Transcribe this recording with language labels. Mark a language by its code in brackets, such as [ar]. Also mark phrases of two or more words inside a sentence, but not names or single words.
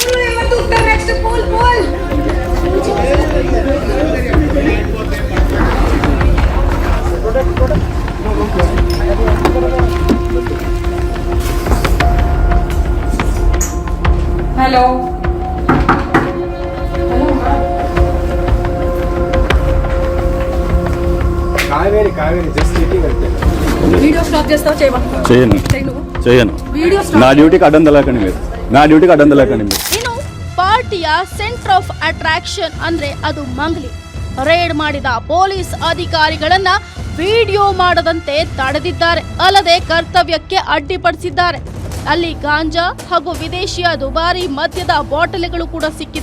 [kn] ಹಲೋ [te] కావేరి [en] just sitting [te] అంతే. వీడియో స్టాప్ చేస్తావా? చేయను. నా డ్యూటీకి అడ్డం తెలకండి మీరు. [kn] ಇನ್ನು ಪಾರ್ಟಿಯ [en] center of attraction [kn] ಅಂದ್ರೆ ಅದು ಮಂಗ್ಲಿ. ರೇಡ್ ಮಾಡಿದ ಪೊಲೀಸ್ ಅಧಿಕಾರಿಗಳನ್ನ ವಿಡಿಯೋ ಮಾಡದಂತೆ ತಡೆದಿದ್ದಾರೆ. ಅಲ್ಲದೆ ಕರ್ತವ್ಯಕ್ಕೆ ಅಡ್ಡಿಪಡಿಸಿದ್ದಾರೆ. ಅಲ್ಲಿ ಗಾಂಜಾ ಹಾಗೂ ವಿದೇಶಿಯ ದುಬಾರಿ ಮದ್ಯದ ಬಾಟಲಿಗಳು ಕೂಡ ಸಿಕ್ಕಿದೆ.